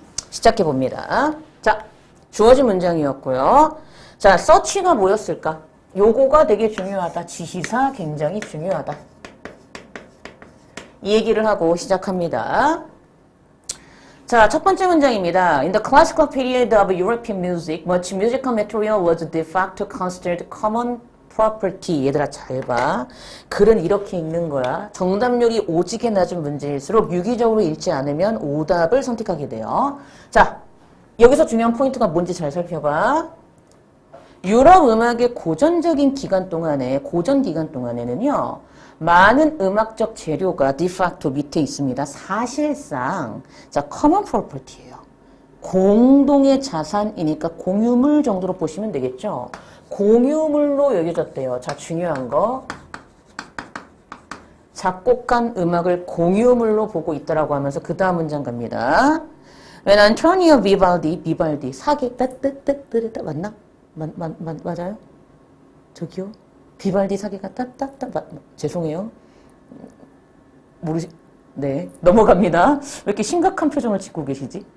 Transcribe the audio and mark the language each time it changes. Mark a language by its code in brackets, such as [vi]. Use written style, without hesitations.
[ko] 시작해봅니다. 자, 주어진 문장이었고요. 자, search가 뭐였을까? 요거가 되게 중요하다. 지시사 굉장히 중요하다. 이 얘기를 하고 시작합니다. 자, 첫 번째 문장입니다. [en] In the classical period of European music, much musical material was de facto considered common property. [ko] 얘들아 잘 봐. 글은 이렇게 읽는 거야. 정답률이 오지게 낮은 문제일수록 유기적으로 읽지 않으면 오답을 선택하게 돼요. 자, 여기서 중요한 포인트가 뭔지 잘 살펴봐. 유럽 음악의 고전 기간 동안에는요. 많은 음악적 재료가 디facto 밑에 있습니다. 사실상 자, [en] common property [ko] 예요. 공동의 자산이니까 공유물 정도로 보시면 되겠죠. 공유물로 여겨졌대요. 자, 중요한 거. 작곡한 음악을 공유물로 보고 있다라고 하면서 그 다음 문장 갑니다. [en] When Antonio Vivaldi [ko] 사기 맞나? 맞아요? 저기요? 비발디 사기가 죄송해요. 네, 넘어갑니다. 왜 이렇게 심각한 표정을 짓고 계시지?